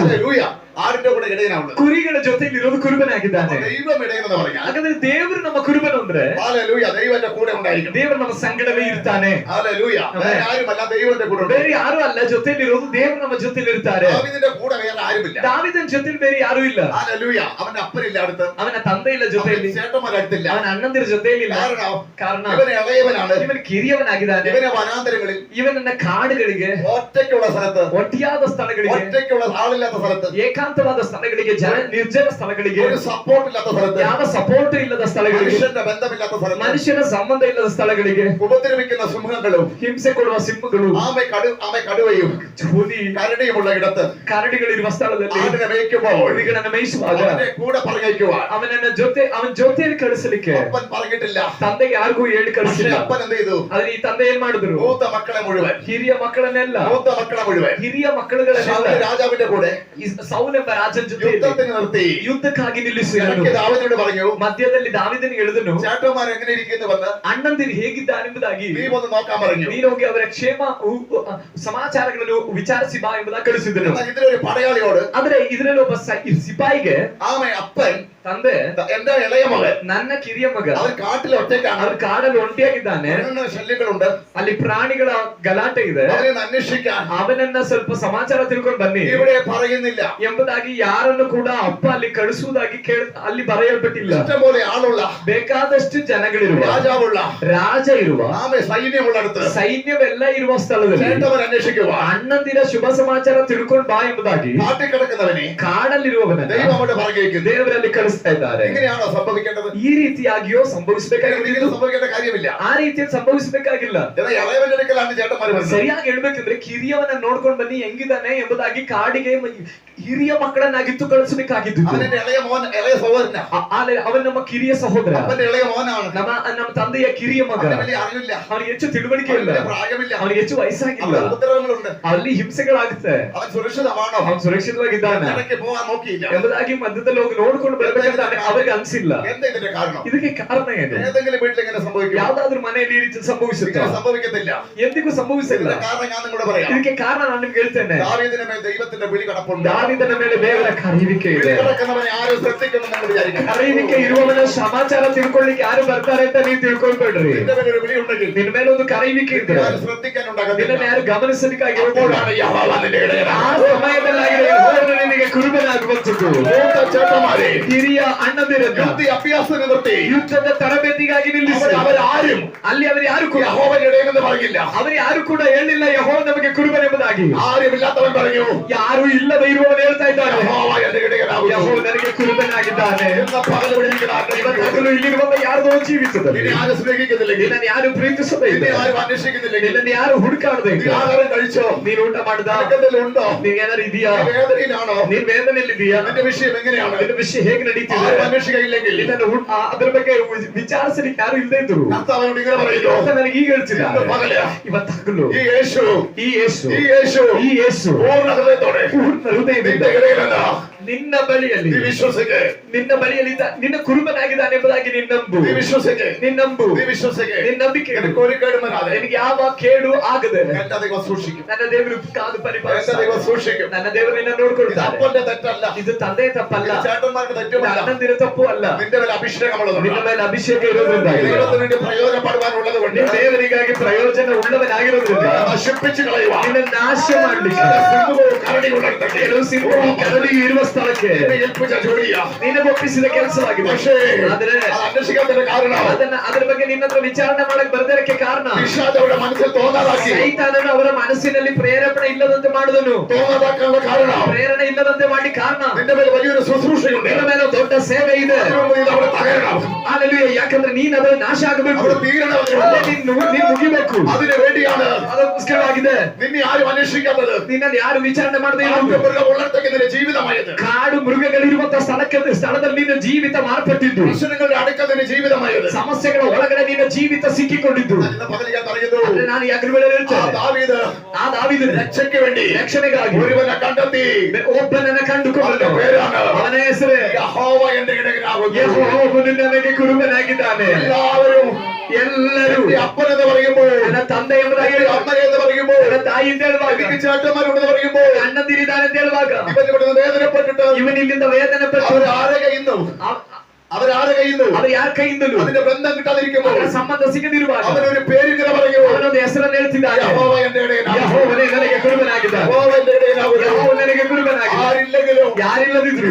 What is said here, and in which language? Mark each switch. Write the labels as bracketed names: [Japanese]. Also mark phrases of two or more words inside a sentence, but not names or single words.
[Kannada] ಕುರಿಗಳ ಜೊತೆಯಲ್ಲಿ ಇರೋದು ಕುರುಬನಾಗಿದ್ದಾನೆ. ಹಾಗಾದ್ರೆ ದೇವರು ನಮ್ಮ ಕುರುಬನು ಅಂದ್ರೆ ದೇವರು ನಮ್ಮ ಸಂಗಡವೇ ಇರ್ತಾನೆ. ಬೇರೆ ಯಾರು ಅಲ್ಲ, ಜೊತೆಯಲ್ಲಿ ಇರೋದು ದೇವರು ನಮ್ಮ ಜೊತೆಯಲ್ಲಿ ಇರ್ತಾರೆ. ದಾವೀದನ ಜೊತೆಯಲ್ಲಿ ಬೇರೆ ಯಾರು ಇಲ್ಲ. [Malayalam] അവന്റെ അപ്പനില്ല അടുത്ത്, അവന തന്തയില്ല ജೊತೆಯಲ್ಲಿ, ചേട്ടന്മാരടുത്തില്ല, [Kannada] അവൻ അണ്ണന്തിರ ಜೊತೆಯಲ್ಲಿ ಇಲ್ಲ. ಕಾರಣ [Malayalam] ಇವನ ಇಳೆಯವനാണ്, [Kannada] ಇವನು ಕಿರಿಯವನಾಗಿದ್ದಾನೆ. [Malayalam] ಇವನ ವನಾന്തರങ്ങളിൽ, [Kannada] ಇವನನ್ನ ಕಾಡುಗಳಿಗೆ, [Malayalam] ഒറ്റയ്ക്കുള്ള സ്ഥലത്ത്, [Kannada] ಒಟ್ಟಿಯಾದ ಸ್ಥಳಗಳಿಗೆ, [Malayalam] ഒറ്റയ്ക്കുള്ള ആളില്ലാത്ത സ്ഥലത്ത്, [Kannada] ಏಕಾಂತ ಏಕಾಂತವಾದ ಸ್ಥಳಗಳಿಗೆ, ನಿರ್ಜನ ಸ್ಥಳಗಳಿಗೆ, ಸಪೋರ್ಟ್ ಇಲ್ಲದ ಸ್ಥಳಕ್ಕೆ, ಯಾವ ಸಪೋರ್ಟ್ ಇಲ್ಲದ ಸ್ಥಳಗಳಿಗೆ, ಮನುಷ್ಯನ ಬಂಧವಿಲ್ಲದ ಸ್ಥಳಕ್ಕೆ, ಮನುಷ್ಯನ ಸಂಬಂಧ ಇಲ್ಲದ ಸ್ಥಳಗಳಿಗೆ, [Malayalam] ഉപദ്രവിക്കുന്ന സിംഹങ്ങളും, [Kannada] ಹಿಂಸೆ ಕೊಡುವ ಸಿಂಹಗಳು, [Malayalam] ആമെ കടുവയും [Kannada] ಹುಲಿ [Malayalam] കരടിയുമുള്ള ഇടത്ത് [Kannada] ಕರಡಿಗಳಿರುವ ಸ್ಥಳದಲ್ಲಿ [Malayalam] ആടിനെ മേയ്ക്കുമ്പോൾ [Kannada] ಹುಲಿಗಳನ್ನು ಮೇಯಿಸುವಾಗ [Malayalam] അവനെ കൂടെ പറഞ്ഞയക്കുവാൻ [Kannada] ಅವನ ಜೊತೆಯಲ್ಲಿ ಕಳಿಸಲಿಕ್ಕೆ [Malayalam] അപ്പൻ പറഞ്ഞിട്ടില്ല. [Kannada] ತಂದೆಗೆ ಯಾರಿಗೂ ಹೇಳಿ [Malayalam] പക്ഷേ [Kannada] ಕಳಿಸಿಲ್ಲ. [Malayalam] അപ്പൻ എന്ത് ചെയ്തു? [Kannada] ಆದ್ರೆ ಈ ತಂದೆ ಏನ್ ಮಾಡಿದ್ರು? [Malayalam] മൂത്ത മക്കളെ മുഴുവൻ, [Kannada] ಹಿರಿಯ ಮಕ್ಕಳನ್ನೆಲ್ಲ, [Malayalam] മൂത്ത മക്കളെ മുഴുവൻ [Kannada] ಹಿರಿಯ ಮಕ್ಕಳುಗಳನ್ನೆಲ್ಲ [Malayalam] ശൗല രാജാവിന്റെ കൂടെ [Kannada] ಸೌಲ್ ಎಂಬ ರಾಜನ ಜೊತೆ [Malayalam] യുദ്ധത്തിന് നിർത്തി [Kannada] ಯುದ್ಧಕ್ಕಾಗಿ ನಿಲ್ಲಿಸಿದನು. [Malayalam] ഇടയ്ക്ക് ദാവീദിനോട് പറഞ്ഞു, [Kannada] ಮಧ್ಯದಲ್ಲಿ ದಾವೀದನಿಗೆ ಹೇಳಿದನು, [Malayalam] ചേട്ടന്മാർ എങ്ങനെ ഇരിക്കുന്നുവെന്ന് [Kannada] ಅಣ್ಣಂದಿರು ಹೇಗಿದ್ದಾರೆಂಬುದಾಗಿ [Malayalam] നീ ഒന്ന് നോക്കാൻ പറഞ്ഞു. [Kannada] ನೀನು ಹೋಗಿ ಅವರ ಕ್ಷೇಮ ಸಮಾಚಾರಗಳನ್ನು ವಿಚಾರಿಸಿ ಬಾ ಎಂಬುದಾಗಿ ಕಳಿಸಿದನು. [Malayalam] എന്നാൽ ഇതിലൊരു പടയാളിയോട്, [Kannada] ಆದ್ರೆ ಇದರಲ್ಲಿ ಒಬ್ಬ ಸಿಪಾಯಿಗೆ [Malayalam] ആമെ അപ്പൻ [Kannada] ತಂದೆ, [Malayalam] എന്റെ ഇളയ മകൻ [Kannada] ನನ್ನ ಕಿರಿಯ ಮಗ [Malayalam] അവൻ കാട്ടിൽ ഒറ്റയ്ക്കാണ്, [Kannada] ಅವ್ರ ಕಾಡಲ್ಲಿ ಒಂಟಿಯಾಗಿದ್ದಾನೆ, [Malayalam] ശല്യങ്ങളുണ്ട്, [Kannada] ಅಲ್ಲಿ ಪ್ರಾಣಿಗಳ ಗಲಾಟೆ ಇದೆ, [Malayalam] അവനെ അന്വേഷിക്കാൻ [Kannada] ಅವನನ್ನ ಸ್ವಲ್ಪ ಸಮಾಚಾರ ತಿಳ್ಕೊಂಡು ಬನ್ನಿ [Malayalam] ഇവിടെ പറയുന്നില്ല [Kannada] ಎಂಬುದಾಗಿ ಯಾರನ್ನು ಕೂಡ ಅಪ್ಪ ಅಲ್ಲಿ ಕಳಿಸುವುದಾಗಿ ಅಲ್ಲಿ ಬರೆಯಲ್ಪಟ್ಟಿಲ್ಲ. [Malayalam] ഇഷ്ടംപോലെ ആളുള്ള, [Kannada] ಬೇಕಾದಷ್ಟು ಜನಗಳಿರುವ, [Malayalam] രാജാവുള്ള, [Kannada] ರಾಜ ಇರುವ, [Malayalam] ആമെ സൈന്യമുള്ളിടത്ത് [Kannada] ಸೈನ್ಯವೆಲ್ಲ ಇರುವ ಸ್ಥಳದಲ್ಲಿ [Malayalam] ചേട്ടവർ അന്വേഷിക്കുക, [Kannada] ಅಣ್ಣಂದಿರ ಶುಭ ಸಮಾಚಾರ ತಿಳ್ಕೊಂಡು ಬಾ ಎಂಬುದಾಗಿ [Malayalam] കാട്ടിൽ കിടക്കുന്നവനെ [Kannada] ಕಾಡಲ್ಲಿರುವವನನ್ನ [Malayalam] ദൈവം അവിടെ പറഞ്ഞേക്കുന്നു. [Kannada] ದೇವರಲ್ಲಿ ಕಳಿಸ್ತಾ ಇದ್ದಾರೆ. [Malayalam] ഇങ്ങനെയാണോ സംഭവിക്കേണ്ടത്? [Kannada] ಈ ರೀತಿಯಾಗಿಯೋ ಸಂಭವಿಸಬೇಕಾಗಿಲ್ಲ, [Malayalam] ഒരിക്കലും സംഭവിക്കേണ്ട കാര്യമില്ല. [Kannada] ಆ ರೀತಿಯಲ್ಲಿ ಸಂಭವಿಸಬೇಕಾಗಿಲ್ಲ. [Malayalam] എന്നാൽ ഇളയവന്റെ അടുക്കലാണ് ചേട്ടന്മാർ വരുന്നത്. [Kannada] ಸರಿಯಾಗಿ ಹೇಳ್ಬೇಕಂದ್ರೆ ಕಿರಿಯವನ್ನ ನೋಡ್ಕೊಂಡು ಬನ್ನಿ ಹೆಂಗಿದ್ದಾನೆ ಎಂಬುದಾಗಿ ಕಾಡಿಗೆ ಹಿರಿಯ ಮಕ್ಕಳನ್ನಾಗಿತ್ತು ಕಳಿಸಬೇಕಾಗಿದ್ದು. [Malayalam] അവന്റെ ഇളയ മോൻ, ഇളയ സഹോദരനാ, [Kannada] ಅವನ್ ನಮ್ಮ ಕಿರಿಯ ಸಹೋದರ, [Malayalam] അവന്റെ ഇളയ മോനാണ്. [Kannada] ನಮ್ಮ ತಂದೆಯ ಕಿರಿಯ ಮಗ. [Malayalam] അവന് വലിയ അറിവില്ല, [Kannada] ಅವನಿಗೆ ಹೆಚ್ಚು ತಿಳುವಳಿಕೆ ಇಲ್ಲ, [Malayalam] അവന് പ്രായമില്ല, [Kannada] ಅವನಿಗೆ ಹೆಚ್ಚು ವಯಸ್ಸಾಗಿಲ್ಲ, [Malayalam] അവന് ഉപദ്രവങ്ങളുണ്ട്, [Kannada] ಅಲ್ಲಿ ಹಿಂಸೆಗಳಾಗುತ್ತೆ. [Malayalam] അവൻ സുരക്ഷിതമാണോ, [Kannada] ಅವನು ಸುರಕ್ಷಿತವಾಗಿದ್ದಾನೆ [Malayalam] ഇടയ്ക്ക് പോകാൻ നോക്കിയില്ല [Kannada] ಎಂಬುದಾಗಿ ಮಧ್ಯದಲ್ಲಿ ಹೋಗಿ ನೋಡ್ಕೊಂಡು ಬರ್ಬೇಕಂತ ಅವರಿಗೆ ಅನ್ಸಿಲ್ಲ. [Malayalam] എന്താ ഇതിന്റെ കാരണം? [Kannada] ಇದಕ್ಕೆ ಕಾರಣ ಏನು? [Malayalam] ഏതെങ്കിലും വീട്ടിൽ ഇങ്ങനെ സംഭവിക്കും? [Kannada] ಯಾವ್ದಾದ್ರು ಮನೆಯಲ್ಲಿ ಈ ರೀತಿ ಸಂಭವಿಸುತ್ತೆ? [Malayalam] ഇങ്ങനെ സംഭവിക്കത്തില്ല. [Kannada] ಎಂದಿಗೂ ಸಂಭವಿಸಿಲ್ಲ. [Malayalam] ഇതിന്റെ കാരണം ഞാൻ നിങ്ങളോട് പറയാം. [Kannada] ಇದಕ್ಕೆ ಕಾರಣ ನಾನು ನಿಮ್ಗೆ ಹೇಳ್ತೇನೆ. [Malayalam] ദാവീദിന്റെ മേൽ ദൈവത്തിന്റെ വിളി കിടപ്പുണ്ട്. [Kannada] ದಾವೀದನ ಮೇಲೆ ದೇವರ ಕರೆಯುವಿಕೆ ಇದೆ. [Malayalam] വിളി കിടക്കുന്നവനെ ആരും ശ്രദ്ധിക്കുമെന്ന് നിങ്ങൾ വിചാരിക്കണം. [Kannada] ಕರೆಯುವಿಕೆ ಇರುವವನ ಸಮಾಚಾರ ತಿಳ್ಕೊಳ್ಳಿಕ್ಕೆ ಯಾರು ಬರ್ತಾರೆ ಅಂತ ನೀವು ತಿಳ್ಕೊಳ್ಬೇಡ್ರಿ. [Malayalam] നിന്റെ മേലെ ഒരു വിളി ഉണ്ടെങ്കിൽ, [Kannada] ನಿನ್ನ ಮೇಲೆ ಒಂದು ಕರೆಯುವಿಕೆ ಇದೆ, [Malayalam] ആരും ശ്രദ്ധിക്കാനുണ്ടാകത്തില്ല. [Kannada] ನಿನ್ನನ್ನು ಯಾರು ಗಮನಿಸಲಿಕ್ಕಾಗಿ [Malayalam] അപ്പോഴാണ് യഹോവ നിന്റെ ഇടയനാകുന്നത്. [Kannada] ಆ ಸಮಯದಲ್ಲಾಗಿದೆ ಯೆಹೋವನು ನಿನಗೆ ಕುರುಬನಾಗುವಂತದ್ದು. [Malayalam] മൂത്ത ചേട്ടന്മാരെ, [Kannada] ಹಿರಿಯ ಅಣ್ಣಂದಿರನ್ನ [Malayalam] യുദ്ധ അഭ്യാസത്തിന് നിർത്തി [Kannada] ಯುದ್ಧದ ತರಬೇತಿಗಾಗಿ ನಿಲ್ಲಿಸಿ [Malayalam] അവരാരും [Kannada] ಅಲ್ಲಿ ಅವರು ಯಾರು ಕೂಡ [Malayalam] യഹോവയുടെ ഇടയനെന്ന് പറഞ്ഞില്ല. [Kannada] ಅವರು ಯಾರು ಕೂಡ ಹೇಳಿಲ್ಲ ಯೆಹೋವ ನಮಗೆ ಕುರುಬನೆಂಬುದಾಗಿ. [Malayalam] ആരുമില്ലാത്തവൻ പറഞ്ഞു, [Kannada] ಯಾರು ಇಲ್ಲದ ಇರುವವನು ಹೇಳ್ತಾ ಇದ್ದಾನೆ, [Malayalam] യഹോവ എന്റെ ഇടയനാകുന്നു. [Kannada] ಯೆಹೋವ ನನಗೆ ಕುರುಬನಾಗಿದ್ದಾನೆ. [Malayalam] എന്ന പകൽ വിളിക്കുന്ന [Kannada] ಇವತ್ತಾಗಲೂ ಇಲ್ಲಿರುವಂತ ಯಾರ್ದೋ ಜೀವಿತದಲ್ಲಿ [Malayalam] ഇനി ആരും സ്നേഹിക്കുന്നില്ലെങ്കിൽ, [Kannada] ನಿನ್ನನ್ನು ಯಾರು ಪ್ರೀತಿಸದೇ [Malayalam] ഇനി [Kannada] ಇಲ್ಲ, [Malayalam] ആരും അന്വേഷിക്കുന്നില്ലെങ്കിൽ, [Kannada] ನಿನ್ನನ್ನು ಯಾರು ಹುಡುಕಾಡದೆ [Malayalam] നീ [Kannada] ಇಲ್ಲ, [Malayalam] ആഹാരം കഴിച്ചോ, [Kannada] ನೀನು ಊಟ ಮಾಡ್ದ, [Malayalam] നിനക്കെന്തെങ്കിലും ഉണ്ടോ, [Kannada] ನೀನ್ ಏನಾರು ಇದೆಯಾ, [Malayalam] നീ വേദനയിലാണോ, [Kannada] ನೀನ್ ವೇದನೆಯಲ್ಲಿದೆಯಾ, [Malayalam] നിന്റെ വിഷയം എങ്ങനെയാണ്, [Kannada] ನಿನ್ನ ವಿಷಯ ಹೇಗೆ ನಡೀತಿದೆ, [Malayalam] ആരും അന്വേഷിക്കയില്ലെങ്കിൽ [Kannada] ನಿನ್ನನ್ನು ಅದ್ರ ಬಗ್ಗೆ ವಿಚಾರಿಸಲಿಕ್ಕೆ ಯಾರು ಇಲ್ಲದೆ ಇದ್ರು [Malayalam] കർത്താവിനോട് ഇങ്ങനെ പറയുന്നു, [Kannada] ಅಂತ ನನಗೆ ಈಗ ಹೇಳ್ತಿದ್ದಾರೆ. [Malayalam] ഇന്ന് പകല് [Kannada] ಇವತ್ತಾಗಲೂ [Malayalam] ഈ യേശു, [Kannada] ಈ ಯೇಸು [Malayalam] ഈ യേശു [Kannada] ಈ ಯೇಸು [Malayalam] പൂർണ്ണ ഹൃദയത്തോടെ [Kannada] ಪೂರ್ಣ ಹೃದಯದಿಂದ [Malayalam] നിന്റെ ഇടയനല്ല, [Kannada] ನಿನ್ನ ಬಳಿಯಲ್ಲಿ [Malayalam] നീ വിശ്വസിക്ക്, [Kannada] ನಿನ್ನ ಬಳಿಯಲ್ಲಿ ನಿನ್ನ ಕುರುಬನಾಗಿದ್ದಾನೆ ಎಂಬುದಾಗಿ ನೀನು ನಂಬು, [Malayalam] നീ വിശ്വസിക്ക്, [Kannada] ನೀನು ನಂಬು, [Malayalam] നീ വിശ്വസിക്ക്. [Kannada] ನಿನ್ನ ನಂಬಿಕೆ ಇಡು. [Malayalam] നിനക്ക് ഒരു കേടും വരാതെ [Kannada] ನಿನಗೆ ಯಾವ ಕೇಡು ಆಗದೆ [Malayalam] എന്റെ ദൈവം സൂക്ഷിക്കും, [Kannada] ನನ್ನ ದೇವರು ಕಾದು [Malayalam] എന്റെ [Kannada] ಪರಿಪಾಲಿಸ್ತಾನೆ. [Malayalam] ദൈവം സൂക്ഷിക്കും. [Kannada] ನನ್ನ ದೇವರು ನಿನ್ನ [Malayalam] ഇത് [Kannada] ನೋಡ್ಕೊಳ್ತಾನೆ. [Malayalam] അപ്പന്റെ തെറ്റല്ല, [Kannada] ಇದು ತಂದೆ ತಪ್ಪಲ್ಲ, [Malayalam] ഇത് ചേട്ടന്മാർക്ക് [Kannada] ಇದು [Malayalam] തെറ്റുമല്ല. [Kannada] ಅಣ್ಣಂದಿರ ತಪ್ಪು ಅಲ್ಲ. [Malayalam] നിന്റെ മേൽ അഭിഷേകമുള്ളതുകൊണ്ട്, [Kannada] ನಿನ್ನ ಮೇಲೆ ಅಭಿಷೇಕ ಇರೋದ್ರಿಂದಾಗಿ, [Malayalam] ദൈവത്തിന് വേണ്ടി പ്രയോജനപ്പെടുവാനുള്ളത് കൊണ്ട് [Kannada] ನೀನು ದೇವರಿಗಾಗಿ ಪ್ರಯೋಜನ ಉಳ್ಳವನಾಗಿರೋದ್ರಿಂದ [Malayalam] നശിപ്പിച്ചു കളയുക. [Kannada] ನಿನ್ನ ನಾಶ ಮಾಡ್ಲಿಕ್ಕೆ [Malayalam] സിംഹവും കരടികളുണ്ടെങ്കിൽ [Kannada] ಕೆಲವು ಸಿಂಹವು ಕರಡಿ ಇರುವ ಸ್ಥಳಕ್ಕೆ [Malayalam] നിന്നെ ഏൽപ്പിച്ച ജോലിയാ. [Kannada] ನಿನಗೆ ಒಪ್ಪಿಸಿದ ಕೆಲಸವಾಗಿದೆ. [Malayalam] പക്ഷേ [Kannada] ಆದ್ರೆ [Malayalam] അത് അന്വേഷിക്കാത്തതിന്റെ കാരണം [Kannada] ಅದರ ಬಗ್ಗೆ ನಿನ್ನ ಹತ್ರ ವಿಚಾರಣೆ ಮಾಡಕ್ ಬರ್ದಿರಕ್ಕೆ ಕಾರಣ [Malayalam] പിശാച് അവരുടെ മനസ്സിൽ തോന്നാതാക്കി, [Kannada] ಸೈತಾನನು ಅವರ ಮನಸ್ಸಿನಲ್ಲಿ ಪ್ರೇರೇಪಣೆ ಇಲ್ಲದಂತೆ ಮಾಡುದನು. [Malayalam] തോന്നാതാക്കാനുള്ള കാരണം [Kannada] ಪ್ರೇರಣೆ ಇಲ್ಲದಂತೆ ಮಾಡಿ ಕಾರಣ [Malayalam] നിന്റെ മേൽ വലിയൊരു ശുശ്രൂഷയുണ്ട്. [Kannada] ನಿನ್ನ ಮೇಲೆ ದೊಡ್ಡ ಸೇವೆ ಇದೆ. [Malayalam] അതിനു മുമ്പ് ഇത് അവിടെ തകരണം, [Kannada] ಹಾಲೆಲೂಯಾ. ಯಾಕಂದ್ರೆ ನೀನ್ ಅದರ ನಾಶ ಆಗಬೇಕು, [Malayalam] അവിടെ തീരണം. [Kannada] ಅಲ್ಲೇ ನೀನು ಮುಗಿಬೇಕು. [Malayalam] അതിനു വേണ്ടിയാണ് [Kannada] ಅದಕ್ಕೋಸ್ಕರವಾಗಿದೆ [Malayalam] നിന്നെ ആരും അന്വേഷിക്കാത്തത്. [Kannada] ನಿನ್ನನ್ನು ಯಾರು ವಿಚಾರಣೆ ಮಾಡದೆ [Malayalam] മൃഗമുള്ളിടത്തേക്ക് നിന്റെ ജീവിതമായത്, [Kannada] ಕಾಡು ಮೃಗಗಳಿರುವಂತಹ ಸ್ಥಳದಲ್ಲಿ ನಿನ್ನ ಜೀವಿತ ಮಾರ್ಪಟ್ಟಿದ್ದು, [Malayalam] പ്രശ്നങ്ങളുടെ അടുക്കൽ നിന്റെ ജീവിതമായത്. [Kannada] ಸಮಸ್ಯೆಗಳ ಒಳಗಡೆ ನಿನ್ನ ಜೀವಿತ ಸಿಕ್ಕಿಕೊಂಡಿದ್ದು. [Malayalam] ഇന്ന് പകൽ ഞാൻ പറയുന്നു, [Kannada] ಆದ್ರೆ ನಾನು ಯಾಕೆ ವೇಳೆ [Malayalam] ആ [Kannada] ಹೇಳ್ತೇನೆ, [Malayalam] ദാവീദ് [Kannada] ಆ ದಾವೀದನು [Malayalam] രക്ഷയ്ക്ക് വേണ്ടി [Kannada] ರಕ್ಷಣೆಗಾಗಿ [Malayalam] ഒരുവനെ കണ്ടെത്തി. [Kannada] ಒಬ್ಬನನ್ನ ಕಂಡುಕೊಂಡನು. [Malayalam] അവന്റെ പേരാണ് [Kannada] ಅವನ ಹೆಸರು [Malayalam] യഹോവ എന്റെ ഇടയനാകുന്നു. [Kannada] ಯೆಹೋವನು ನನಗೆ ಕುರುಬನಾಗಿದ್ದಾನೆ. [Malayalam] എല്ലാവരും [Kannada] ಎಲ್ಲರೂ [Malayalam] എന്റെ അപ്പനെന്ന് പറയുമ്പോൾ, [Kannada] ನನ್ನ ತಂದೆ ಎಂಬುದಾಗಿ [Malayalam] എന്റെ അമ്മയെന്ന് പറയുമ്പോൾ, [Kannada] ನನ್ನ ತಾಯಿ ಅಂತ ಹೇಳುವಾಗ, [Malayalam] എനിക്ക് ചേട്ടന്മാരുണ്ടെന്ന് പറയുമ്പോൾ, [Kannada] ಅಣ್ಣಂದಿರಿದ್ದಾನೆ ಅಂತ ಹೇಳುವಾಗ, [Malayalam] ഇവൻ ഇവിടുന്ന് വേദനപ്പെട്ടിട്ട് [Kannada] ಇವನ್ ಇಲ್ಲಿಂದ ವೇದನೆ ಪಟ್ಟು [Malayalam] അവരാരെ കയ്യുന്നു, അവരാരെ കയ്യുന്നു, [Kannada] ಅವರು ಯಾರ ಕೈಯಿಂದಲೂ [Malayalam] അതിന്റെ ബന്ധം കിട്ടാതിരിക്കുമ്പോൾ [Kannada] ಅವರ ಸಂಬಂಧ ಸಿಗದಿರುವಾಗ [Malayalam] അവനൊരു പേരിങ്ങനെ പറയൂ, [Kannada] ಅವನೊಂದು ಹೆಸರನ್ನು ಹೇಳ್ತಿದ್ದಾನೆ, [Malayalam] യഹോവ എന്റെ ഇടയനാകുന്നു. [Kannada] ಯೆಹೋವನೇ ನನಗೆ ಕುರುಬನಾಗಿದ್ದಾನೆ. [Malayalam] യഹോവ എന്റെ ഇടയനാകുന്നു. [Kannada] ಯೆಹೋವ ನನಗೆ ಕುರುಬನಾಗಿದ್ದಾನೆ. [Malayalam] ആരില്ലെങ്കിലും [Kannada] ಯಾರಿಲ್ಲದಿದ್ರು